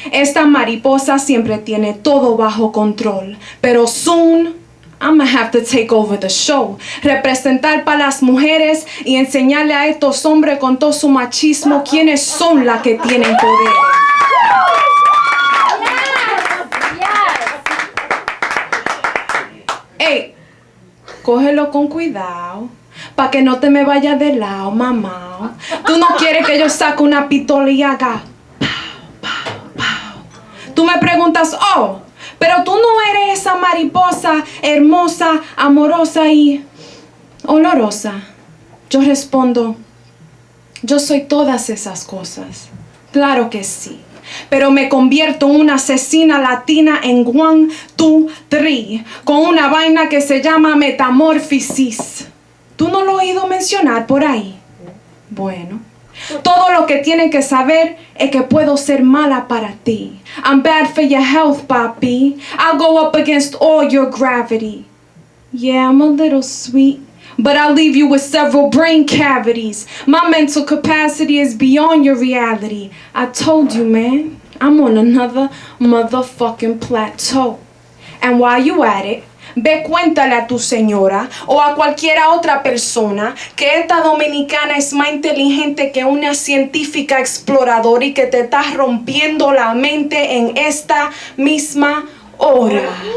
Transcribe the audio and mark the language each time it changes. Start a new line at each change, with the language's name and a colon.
Spanish: Esta mariposa siempre tiene todo bajo control. Pero
English: soon, I'ma have to take over the show.
Spanish: Representar para las mujeres y enseñarle a estos hombres con todo su machismo quiénes son las que tienen poder. Hey, Cógelo con cuidado, pa' que no te me vaya de lado, mamá. Tú no quieres que yo saque una pistola y haga pow, pow, pow. Tú me preguntas, oh, pero tú no eres esa mariposa hermosa, amorosa y olorosa. Yo respondo, yo soy todas esas cosas. Claro que sí. Pero me convierto en una asesina latina en 1, 2, 3, con una vaina que se llama metamorfosis. ¿Tú no lo has oído mencionar por ahí? Bueno, todo lo que tienen que saber es que puedo ser mala para ti.
English: I'm bad for your health, papi. I'll go up against all your gravity. Yeah, I'm a little sweet, but I'll leave you with several brain cavities. My mental capacity is beyond your reality. I told you, man, I'm on another motherfucking plateau. And while you at it,
Spanish: ve cuéntale a tu señora o a cualquiera otra persona que esta dominicana es más inteligente que una científica exploradora y que te está rompiendo la mente en esta misma hora.